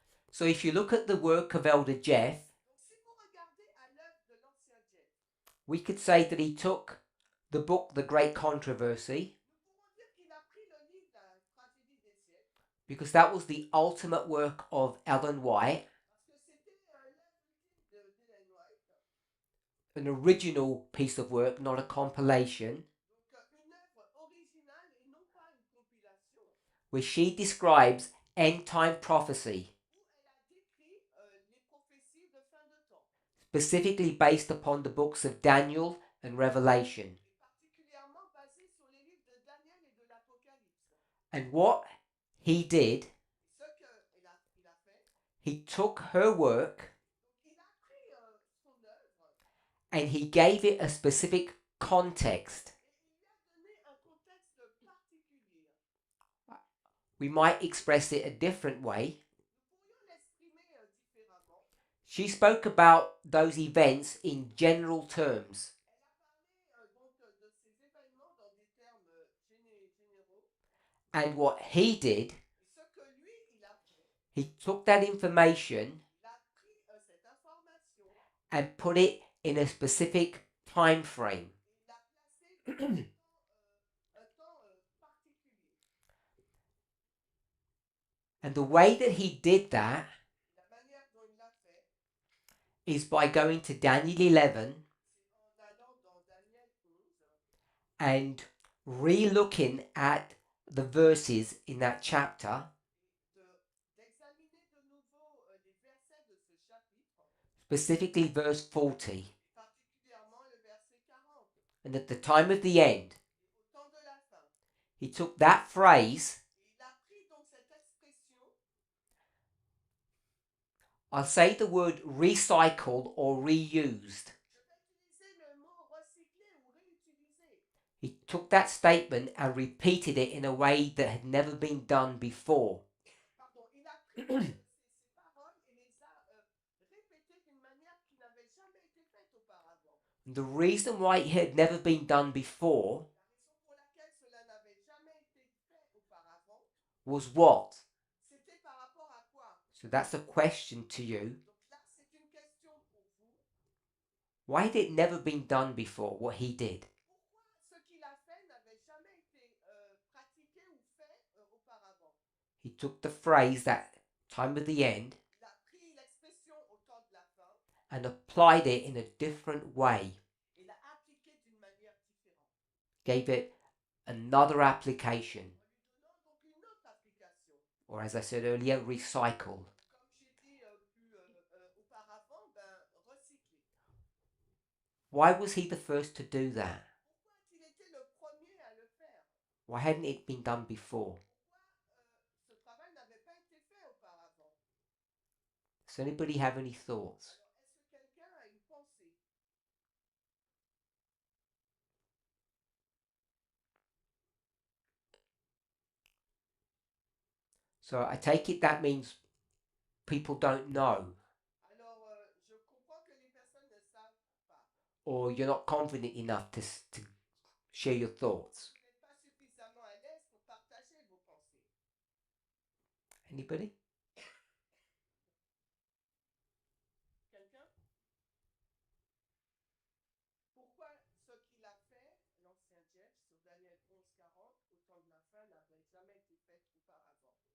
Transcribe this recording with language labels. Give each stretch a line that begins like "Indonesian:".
English: So if you look at the work of Elder Jeff,
French: Donc si vous regardez à l'œuvre de l'ancien Jeff,
English: we could say that he took the book The Great Controversy,
French: nous pourrons dire qu'il a pris le livre de la tragédie des siècles,
English: because that was the ultimate work of Ellen White,
French: parce que c'était l'œuvre ultime d'Ellen White,
English: an original piece of work, not a compilation,
French: donc une œuvre originale et non pas une compilation,
English: where she describes end time prophecy,
French: où elle a décrit les prophéties de fin de temps,
English: specifically based upon the books of Daniel and Revelation.
French: et particulièrement basée sur les livres de Daniel et de l'Apocalypse.
English: And what he did,
French: Et ce qu'il a fait,
English: he took her work
French: donc il a pris son œuvre
English: and he gave it a specific context.
French: et il lui a donné un contexte particulier.
English: We might express it a different way.
French: Nous pourrions l'exprimer différemment.
English: She spoke about those events in general terms,
French: Elle a parlé donc de ces événements dans des termes généraux.
English: and what he did,
French: Et ce que lui, il a fait,
English: he took that information
French: il a pris cette information
English: and put it in a specific time frame.
French: et il l'a placée dans un temps particulier.
English: And the way that he did that
French: La manière dont il l'a fait,
English: is by going to Daniel 11
French: c'est en allant dans Daniel 11
English: and re-looking at the verses in that chapter,
French: d'examiner de nouveau les versets de ce chapitre,
English: specifically verse 40.
French: et particulièrement le verset 40.
English: And at the time of the end,
French: Et au temps de la fin,
English: he took that phrase,
French: et il a pris donc cette expression,
English: I'll say the word recycled or reused.
French: je vais utiliser le mot recycler ou réutiliser.
English: He took that statement and repeated it in a way that had never been done before.
French: Pardon, il a pris ces paroles et les a répétées d'une manière qui n'avait jamais été faite auparavant.
English: The reason why it had never been done before
French: La raison pour laquelle cela n'avait jamais été fait auparavant,
English: was what?
French: c'était par rapport à quoi?
English: So that's a question to you.
French: Donc là, c'est une question pour vous.
English: Why had it never been done before, what he did?
French: Pourquoi ce qu'il a fait n'avait jamais été pratiqué ou fait auparavant?
English: He took the phrase, that time of the end,
French: Il a pris l'expression
English: and applied it in a different way,
French: Il l'a appliqué d'une manière différente.
English: gave it another application,
French: En lui donnant donc une autre application.
English: or as I said earlier, recycle.
French: Comme j'ai dit auparavant, recycler.
English: Why was he the first to do that?
French: Pourquoi a-t-il été le premier à le faire?
English: Why hadn't it been done before?
French: Pourquoi ce travail n'avait pas été fait auparavant?
English: Does anybody have any thoughts?
French: Alors, est-ce que quelqu'un a une pensée?
English: So I take it that means people don't know,
French: Alors, je comprends que les personnes ne savent pas.
English: or you're not confident enough to share your thoughts.
French: Vous n'êtes pas suffisamment à l'aise pour partager vos pensées.
English: Anybody?
French: Quelqu'un? Pourquoi ce qu'il a fait, l'ancien Jeff, sur Daniel 11:40, au temps de la fin, n'avait jamais été fait auparavant?